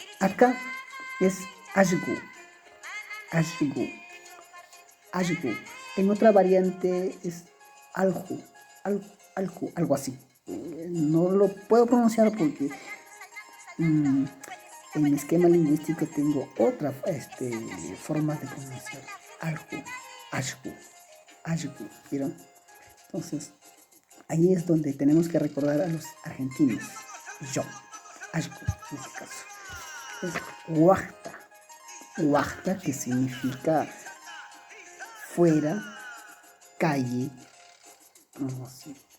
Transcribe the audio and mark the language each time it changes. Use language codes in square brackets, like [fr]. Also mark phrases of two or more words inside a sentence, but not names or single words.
[es] Acá es [qu] ashgu, ashgu, ashgu. [es] En otra variante es [qu] alju, alju, [es] algo así. No lo puedo pronunciar porque en mi esquema lingüístico tengo otra forma de pronunciar. [qu] Alju, ashgu, ashgu, [es] ¿vieron? Entonces, ahí es donde tenemos que recordar a los argentinos. Yo, ashgu, en este caso. Es [qu] huachta, huachta, [es] que significa fuera, calle, algo así.